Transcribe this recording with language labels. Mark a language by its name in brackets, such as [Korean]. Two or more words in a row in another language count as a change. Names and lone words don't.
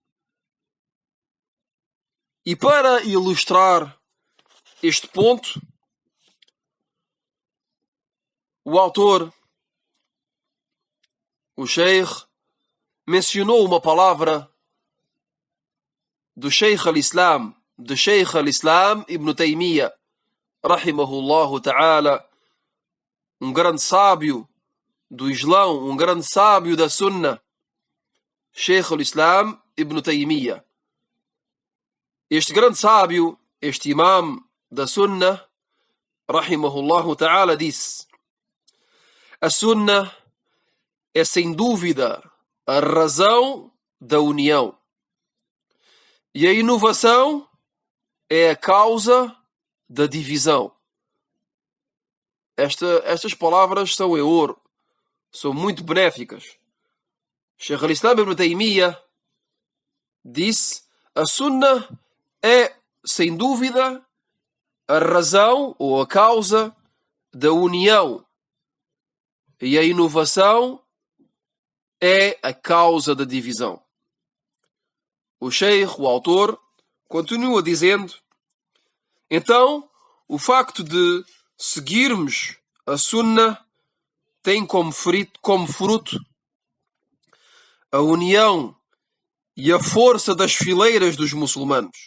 [Portuguese] E para ilustrar este ponto, o autor, o Sheikh, mencionou uma palavra do Sheikh al-Islam, de Sheikh al-Islam Ibn Taymiyyah, [Arabic] رحمه الله تعالى, [Portuguese] um grande sábio do Islão, um grande sábio da Sunna, Sheikh al-Islam Ibn Taymiyyah. Este grande sábio, este imam da Sunna, [Arabic] رحمه الله تعالى, [Portuguese] disse: a Sunna é sem dúvida a razão da união. E a inovação é a causa da divisão. Estas palavras são em ouro, são muito benéficas. Sheikh al-Islam Ibn Taymiyyah disse: a Sunna é, sem dúvida, a razão ou a causa da união. E a inovação é a causa da divisão. O Sheikh, o autor, continua dizendo: então, o facto de seguirmos a Sunna tem como fruto a união e a força das fileiras dos muçulmanos.